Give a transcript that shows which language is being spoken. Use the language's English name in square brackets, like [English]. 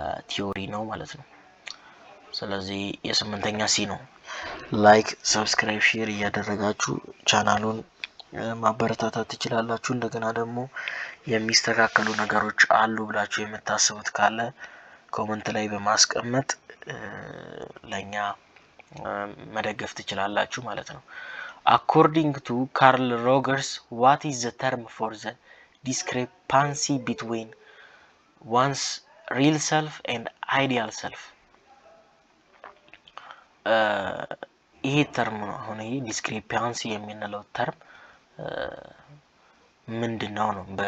[Amharic] ቲዮሪ ነው ማለት ነው። ስለዚህ የስምንተኛ ሲ ነው። ላይክ ሰብስክራይብ ሼር እያደረጋችሁ ቻናሉን ማበረታታት ትችላላችሁ። እንደገና ደግሞ የሚስተካከሉ ነገሮች አሉ ብላችሁ የምታስቡት ካለ ኮሜንት ላይ በማስቀመጥ ለኛ መደገፍ ትችላላችሁ ማለት ነው። [English] according to Carl Rogers, what is the term for the discrepancy between one's real self and ideal self? [Amharic] ይሄ ተርም ነው። አሁን ይሄ ዲስክሪፓንሲ የሚለው ተርም ምንድነው ነው?